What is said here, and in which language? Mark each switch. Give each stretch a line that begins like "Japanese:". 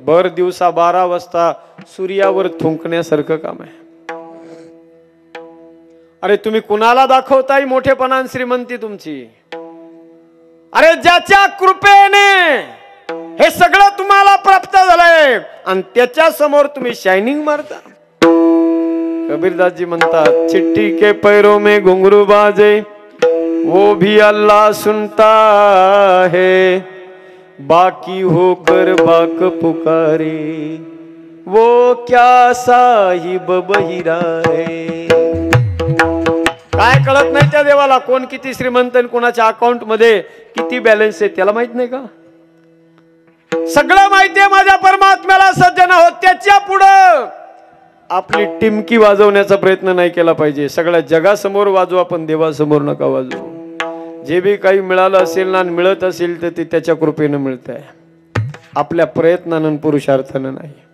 Marathi: भर दिवसा 12 वाजता सूर्यावर थुंकण्यासारखं काम आहे. अरे तुम्ही कुणाला दाखवताय मोठेपणा आणि श्रीमंती तुमची? अरे ज्याच्या कृपेने हे सगळं तुम्हाला प्राप्त झालंय आणि त्याच्या समोर तुम्ही शायनिंग मारता. कबीरदासजी म्हणतात
Hindi: चिट्ठी के पैरों में घुंघरू बाजे वो भी अल्लाह सुनता है, बाकी होकर बाक पुकारे वो क्या साहिब बहिरा है.
Marathi: काय कळत नाही त्या देवाला कोण किती श्रीमंत आणि कोणाच्या अकाउंट मध्ये किती बॅलन्स आहे त्याला माहित नाही का? सगळं माहिती आहे माझ्या परमात्म्याला सज्जन आहोत. त्याच्या पुढं आपली टिमकी वाजवण्याचा प्रयत्न नाही केला पाहिजे. सगळ्या जगासमोर वाजवा पण देवासमोर नका वाजवू. जे बी काही मिळालं असेल ना, मिळत असेल तर ते त्याच्या कृपेनं मिळत आहे, आपल्या प्रयत्नानं पुरुषार्थानं नाही.